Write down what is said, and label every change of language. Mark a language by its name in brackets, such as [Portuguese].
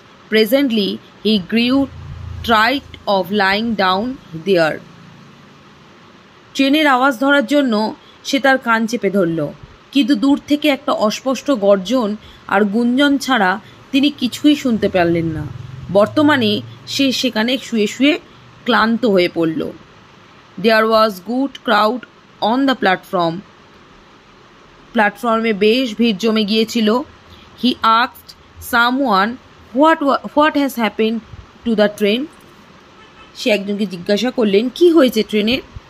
[English] Presently he grew tired of lying down there. [Bangla] ট্রেনের আওয়াজ ধরার জন্য সে তার কান চেপে ধরল, কিন্তু দূর থেকে একটা অস্পষ্ট গর্জন আর গুঞ্জন ছাড়া তিনি কিছুই শুনতে পারলেন না। বর্তমানে সে সেখানে শুয়ে শুয়ে ক্লান্ত হয়ে পড়ল। [English] There was good crowd on the platform. [Bangla] প্ল্যাটফর্মে বেশ ভিড় জমে গিয়েছিল। [English] He asked someone what has happened to the train. [Bangla] সে একজনকে জিজ্ঞাসা করলেন কি হয়েছে ট্রেনের।